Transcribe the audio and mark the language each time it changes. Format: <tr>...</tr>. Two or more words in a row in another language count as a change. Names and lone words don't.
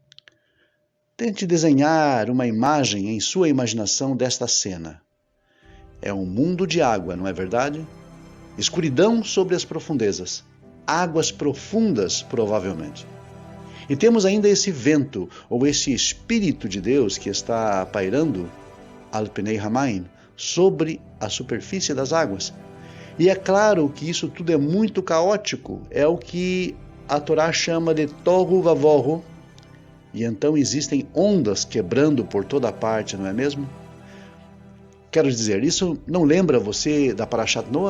<pt>Tente desenhar uma imagem em sua imaginação desta cena. É um mundo de água, não é verdade? Escuridão sobre as profundezas, águas profundas, provavelmente. E temos ainda esse vento, ou esse Espírito de Deus que está pairando,</pt> <he>על פני המים,</he> <pt>sobre a superfície das águas. E é claro que isso tudo é muito caótico, é o que a Torá chama de</pt> <he>תהו ובהו,</he> <pt>e então existem ondas quebrando por toda parte, não é mesmo? Quero dizer, isso não lembra você da Parashat Noach?</pt>